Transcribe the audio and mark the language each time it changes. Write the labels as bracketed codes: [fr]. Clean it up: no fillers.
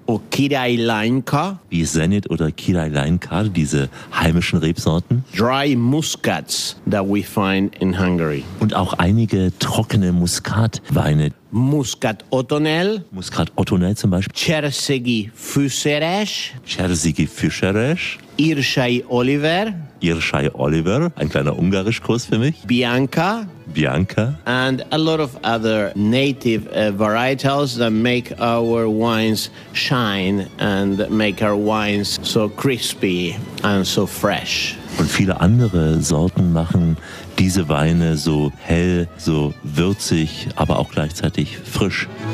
[de] Wie Zenit oder Kirailanka, diese heimischen Rebsorten. [en] Dry Muscats that we find in Hungary. [de] Und auch einige trockene Muskatweine. Muskat Otonel zum Beispiel. Cserzegi Füzeres. Irsay Oliver, ein kleiner Ungarischkurs für mich. Bianca. [en] And a lot of other native varietals that make our wines shine and make our wines so crispy and so fresh. [de] Und viele andere Sorten machen diese Weine so hell, so würzig, aber auch gleichzeitig frisch.